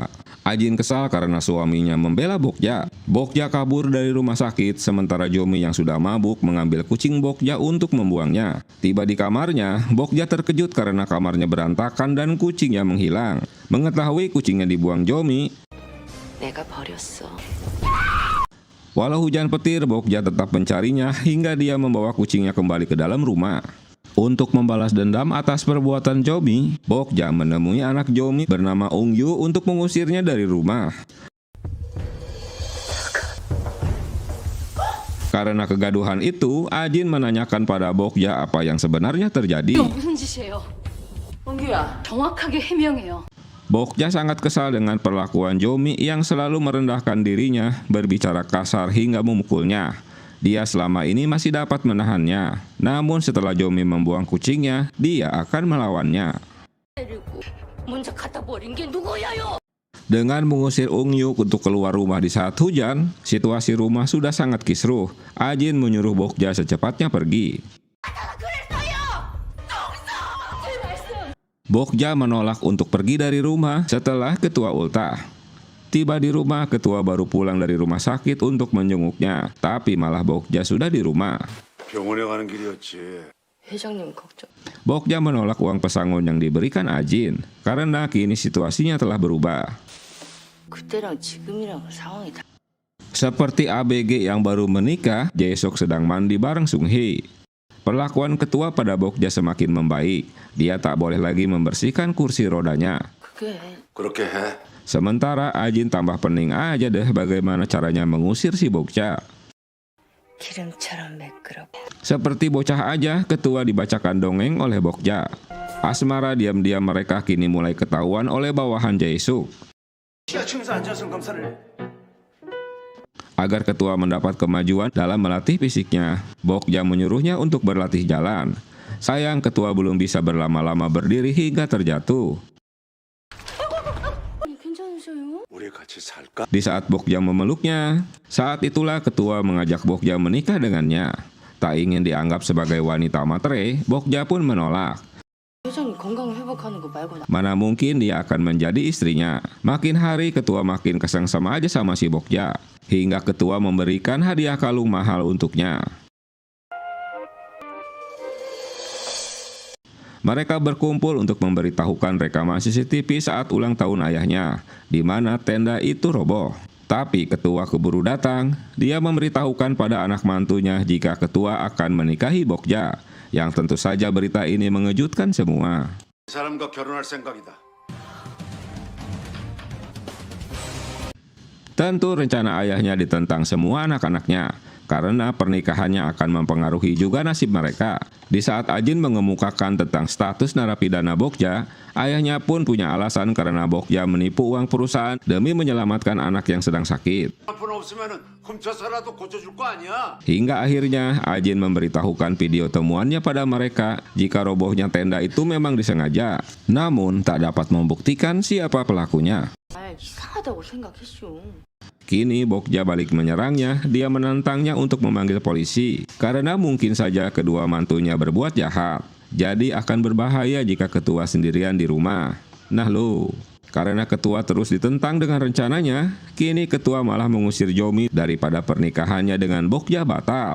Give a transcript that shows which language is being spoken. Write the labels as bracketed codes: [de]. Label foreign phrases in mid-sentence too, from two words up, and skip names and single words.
[id] Ajin kesal karena suaminya membela Bokja. Bokja kabur dari rumah sakit sementara Jomi yang sudah mabuk mengambil kucing Bokja untuk membuangnya. Tiba di kamarnya, Bokja terkejut karena kamarnya berantakan dan kucingnya menghilang. Mengetahui kucingnya dibuang Jomi, [ko] 내가 버렸어. [id] walau hujan petir, Bokja tetap mencarinya hingga dia membawa kucingnya kembali ke dalam rumah. Untuk membalas dendam atas perbuatan Jomi, Bokja menemui anak Jomi bernama Ungyu untuk mengusirnya dari rumah. Karena kegaduhan itu, Ajin menanyakan pada Bokja apa yang sebenarnya terjadi. [ko] 이거 무슨 짓이에요? 홍규야. 정확하게 해명해요. [id] Bokja sangat kesal dengan perlakuan Jomi yang selalu merendahkan dirinya, berbicara kasar hingga memukulnya. Dia selama ini masih dapat menahannya. Namun setelah Jomi membuang kucingnya, dia akan melawannya. [ko] 먼저 갖다 버린 게 누구야요? [id] Dengan mengusir Ungyu untuk keluar rumah di saat hujan, situasi rumah sudah sangat kisruh. Ajin menyuruh Bokja secepatnya pergi. Bokja menolak untuk pergi dari rumah setelah ketua ultah. Tiba di rumah, ketua baru pulang dari rumah sakit untuk menjenguknya. Tapi malah Bokja sudah di rumah. [ko] 병원에 가는 길이었지. 회장님 걱정. [id] Bokja menolak uang pesangon yang diberikan Ajin karena kini situasinya telah berubah. [ko] 그때랑 지금이랑 상황이 다. [id] Seperti ABG yang baru menikah, Jae-sok sedang mandi bareng Sung-hee. Perlakuan ketua pada Bokja semakin membaik. Dia tak boleh lagi membersihkan kursi rodanya. [ko] 그게 그렇게 해. [id] Sementara Ajin tambah pening aja deh bagaimana caranya mengusir si Bokja. [ko] 기름처럼 매끄럽고. [id] Seperti bocah aja, ketua dibacakan dongeng oleh Bokja. Asmara diam-diam mereka kini mulai ketahuan oleh bawahan Jae-suk. Agar ketua mendapat kemajuan dalam melatih fisiknya, Bokja menyuruhnya untuk berlatih jalan. Sayang ketua belum bisa berlama-lama berdiri hingga terjatuh. [ko] 괜찮으세요? 우리 같이 살까? [id] Di saat Bokja memeluknya, saat itulah ketua mengajak Bokja menikah dengannya. Tak ingin dianggap sebagai wanita matre, Bokja pun menolak. [ko] 회장님 건강 회복하는 거 말고 [id] Mana mungkin dia akan menjadi istrinya. Makin hari ketua makin kesengsem aja sama si Bokja. Hingga ketua memberikan hadiah kalung mahal untuknya. Mereka berkumpul untuk memberitahukan rekaman CCTV saat ulang tahun ayahnya, di mana tenda itu roboh. Tapi ketua keburu datang, dia memberitahukan pada anak mantunya jika ketua akan menikahi Bokja, yang tentu saja berita ini mengejutkan semua. [ko] 이 사람과 결혼할 생각이다. [id] Tentu rencana ayahnya ditentang semua anak-anaknya, karena pernikahannya akan mempengaruhi juga nasib mereka. Di saat Ajin mengemukakan tentang status narapidana Bokja, ayahnya pun punya alasan karena Bokja menipu uang perusahaan demi menyelamatkan anak yang sedang sakit. [ko] 돈 없으면은 훔쳐서라도 고쳐줄 거 아니야? [id] Hingga akhirnya Ajin memberitahukan video temuannya pada mereka jika robohnya tenda itu memang disengaja, namun tak dapat membuktikan siapa pelakunya. [ko] 날 이상하다고 생각했슈. [id] Kini Bokja balik menyerangnya, dia menantangnya untuk memanggil polisi, karena mungkin saja kedua mantunya berbuat jahat. Jadi akan berbahaya jika ketua sendirian di rumah. Nah lo, karena ketua terus ditentang dengan rencananya, kini ketua malah mengusir Jomi daripada pernikahannya dengan Bokja batal.